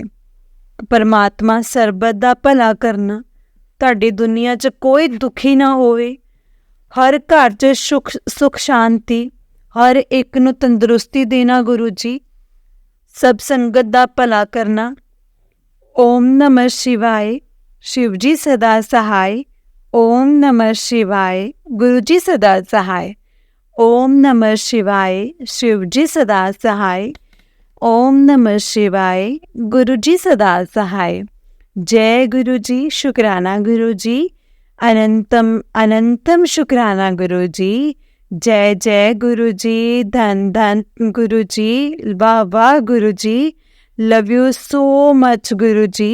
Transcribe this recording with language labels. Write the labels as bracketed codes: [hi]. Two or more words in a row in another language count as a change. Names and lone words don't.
[pa] ਪਰਮਾਤਮਾ ਸਰਬਤ ਦਾ ਭਲਾ ਕਰਨਾ, ਤੁਹਾਡੀ ਦੁਨੀਆ 'ਚ ਕੋਈ ਦੁਖੀ ਨਾ ਹੋਵੇ, ਹਰ ਘਰ 'ਚ ਸੁੱਖ ਸ਼ਾਂਤੀ, ਹਰ ਇੱਕ ਨੂੰ ਤੰਦਰੁਸਤੀ ਦੇਣਾ ਗੁਰੂ ਜੀ, ਸਭ ਸੰਗਤ ਦਾ ਭਲਾ ਕਰਨਾ। [hi] ਓਮ ਨਮः शिवाय, शिव जी सदा सहाय। ओम नमः शिवाय, गुरु जी सदा सहाय। ओम नमः शिवाय, शिव जी सदा सहाय। ओम नमः शिवाय, गुरु जी सदा सहाय। जय गुरु जी, शुक्राना गुरु जी, अनंतम अनंतम शुक्राना गुरु जी। जय जय गुरु जी, धन धन गुरु जी, वाह वाह गुरु जी, [en] love you so much [hi] गुरु जी।